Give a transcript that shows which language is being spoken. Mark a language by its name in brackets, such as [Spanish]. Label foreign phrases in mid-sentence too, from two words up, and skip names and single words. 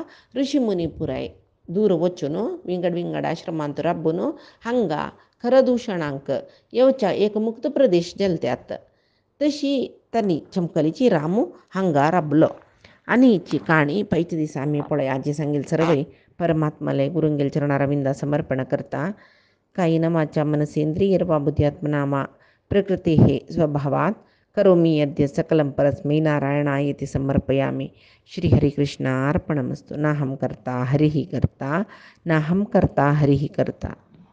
[Konkani] ऋषी मुनी पुराय दूर वचून विंगड विंगड आश्रमांत राबून हांगा खरदूषणांक येवच्या एक मुक्त प्रदेश जल्त्यात. तशी तांणी चमकलीची राम हांगा राबलो. आनी हिची काणी पैच दिसा आमी पळय आजी सांगेल सर्वय परमात्माले गुरुंगेल चरणारविंदा समर्पण करता. [Sanskrit] कायेन मनसेंद्रियर्वा बुद्ध्यात्मना प्रकृते स्वभावात् करोमि यद्य सकलं परस्मै नारायणाय इति समर्पयामि. श्री हरिकृष्णार्पणमस्तु. नाहं कर्ता हरिः कर्ता नाहं कर्ता हरिः कर्ता.